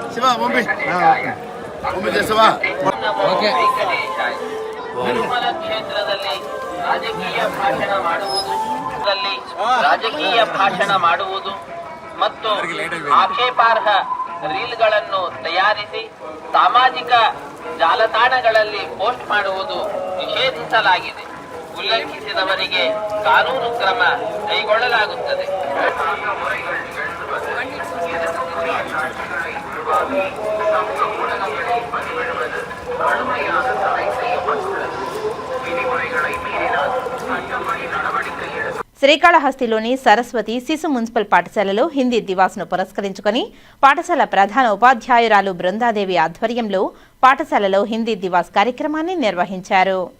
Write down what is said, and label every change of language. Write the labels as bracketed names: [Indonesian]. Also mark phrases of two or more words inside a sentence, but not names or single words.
[Kannada] ತಿರುಮಲ ಕ್ಷೇತ್ರದಲ್ಲಿ ರಾಜಕೀಯ ಭಾಷಣ ಮಾಡುವುದು ಮತ್ತು ಆಕ್ಷೇಪಾರ್ಹ ರೀಲ್ಗಳನ್ನು ತಯಾರಿಸಿ ಸಾಮಾಜಿಕ ಜಾಲತಾಣಗಳಲ್ಲಿ ಪೋಸ್ಟ್ ಮಾಡುವುದು ನಿಷೇಧಿಸಲಾಗಿದೆ. ಉಲ್ಲಂಘಿಸಿದವರಿಗೆ ಕಾನೂನು ಕ್ರಮ ಕೈಗೊಳ್ಳಲಾಗುತ್ತದೆ. [Telugu] శ్రీకాళహస్తిలోని సరస్వతి శిశు మున్సిపల్ పాఠశాలలో హిందీ దివాస్ను పురస్కరించుకుని పాఠశాల ప్రధాన ఉపాధ్యాయురాలు బృందాదేవి ఆధ్వర్యంలో పాఠశాలలో హిందీ దివాస్ కార్యక్రమాన్ని నిర్వహించారు.